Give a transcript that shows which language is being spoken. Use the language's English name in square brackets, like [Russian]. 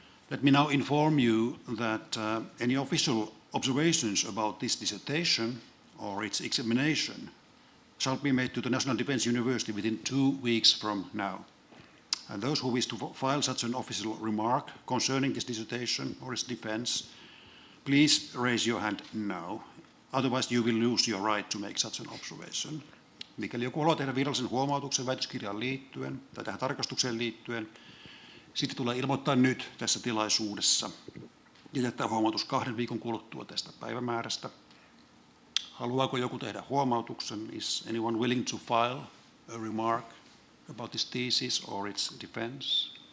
[English] Let me now inform you that any official observations about this dissertation or its examination shall be made to the National Defence University within 2 weeks from now. And those who wish to file such an official remark concerning this dissertation or its defence, please raise your hand now. Otherwise you will lose your right to make such an observation. [Finnish] Mikäli joku haluaa tehdä virallisen huomautuksen väitöskirjaan liittyen tai tähän tarkastukseen liittyen, sitten tulee ilmoittaa nyt tässä tilaisuudessa ja jättää huomautus 2 viikon kuluttua tästä päivämäärästä. Haluaako joku tehdä huomautuksen? [English] Is anyone willing to file a remark about this thesis or its defense?